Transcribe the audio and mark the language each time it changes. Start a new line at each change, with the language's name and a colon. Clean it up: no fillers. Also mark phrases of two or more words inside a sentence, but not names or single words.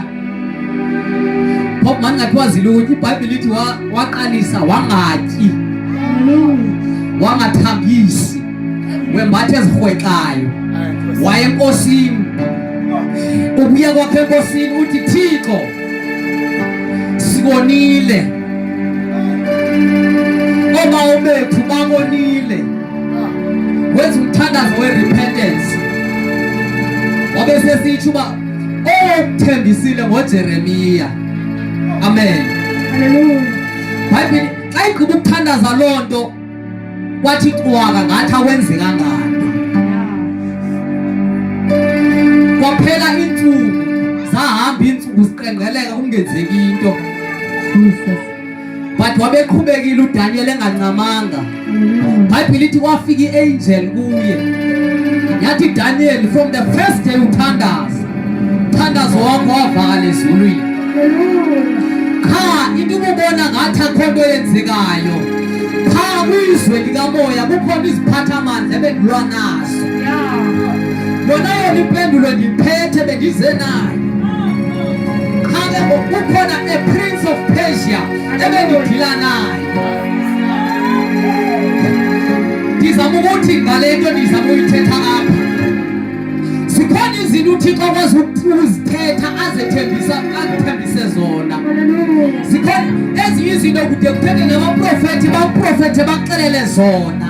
Xhosa: Phofu mani ngathi wazila ukutya. iBhayibhile ithi waqalisa wangatyi, wangathambisi, wembatha ezirhwexayo, waye enkosini. Ubuya kwakhe enkosini uthi Thixo sibonile, omawo bethu babonile, wenza umthandazo we-repentance. Wabe sesitsho uba okuthembisile ngoJeremiya. Amen. Bhayibhile xa igqiba ukuthandaza loo nto kwathi cwaka ngathi akwenzekanga nto. Kwaphela iintsuku, zahamba iintsuku ziqenqgeleka kungenzeki into. But wabeqhubekile uDaniel engancamanga. Bhayibhile ithi kwafika i-angel kuye yathi Daniel,
English: from the first day
Xhosa: uthandaza, uthandazo wakho wavakala ezulwini. Cha into ubona ngathi akho nto yenzekayo. Cha kwizwe likamoya kukhona iziphathamandla ebendilwa nazo. Yona yona impendulo ndiphethe bendize nayo. Cha kukhona
English: a prince of Persia
Xhosa: ebendidila nayo. Ndizama ukuthi ngale nto ndizama uyithetha apha. Zikhona izinto uThixo akwazi ukuzithetha azithembise zona. Zikhona ezinye izinto kude kuphele nabaprofethi baprofethe bakuxelele zona.